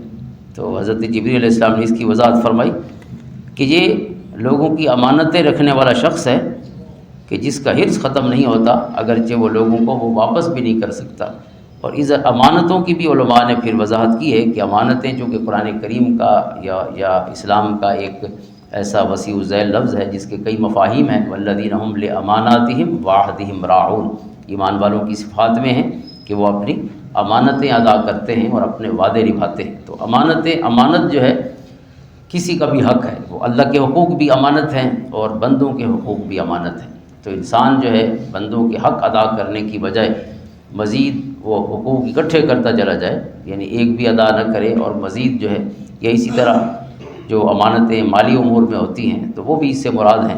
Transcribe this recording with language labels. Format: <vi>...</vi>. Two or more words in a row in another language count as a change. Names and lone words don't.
<ur>تو حضرت جبریل</ur> <ar>علیہ السلام</ar> <ur>نے اس کی وضاحت فرمائی کہ یہ لوگوں کی امانتیں رکھنے والا شخص ہے کہ جس کا حرص ختم نہیں ہوتا، اگرچہ وہ لوگوں کو وہ واپس بھی نہیں کر سکتا۔ اور اس امانتوں کی بھی علماء نے پھر وضاحت کی ہے کہ امانتیں چونکہ قرآن کریم کا یا اسلام کا ایک ایسا وسیع الذیل لفظ ہے جس کے کئی مفاہیم ہیں،</ur> <ar>والذین هم لاماناتہم وعہدہم راعون،</ar> <ur>ایمان والوں کی صفات میں ہیں کہ وہ اپنی امانتیں ادا کرتے ہیں اور اپنے وعدے نبھاتے ہیں۔ تو امانت جو ہے کسی کا بھی حق ہے، وہ اللہ کے حقوق بھی امانت ہیں اور بندوں کے حقوق بھی امانت ہیں۔ تو انسان جو ہے بندوں کے حق ادا کرنے کی بجائے مزید وہ حقوق اکٹھے کرتا چلا جائے، یعنی ایک بھی ادا نہ کرے اور مزید جو ہے، یا اسی طرح جو امانتیں مالی امور میں ہوتی ہیں تو وہ بھی اس سے مراد ہیں۔</ur>